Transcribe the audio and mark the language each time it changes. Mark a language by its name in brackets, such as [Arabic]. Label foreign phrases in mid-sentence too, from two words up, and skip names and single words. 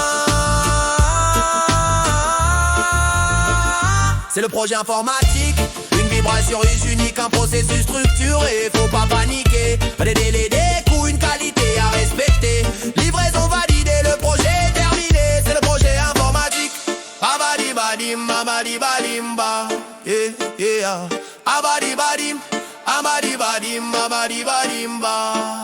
[French] C'est le projet informatique. Une vibration unique, un processus structuré. Faut pas paniquer, pas des délais, des coûts, une qualité à respecter. Livraison validée, le projet est terminé. C'est le projet informatique. Abadi badim, abadi badim, ba. [English] Yeah, yeah. Abadi badim, abadi badim, abadi badim, ba.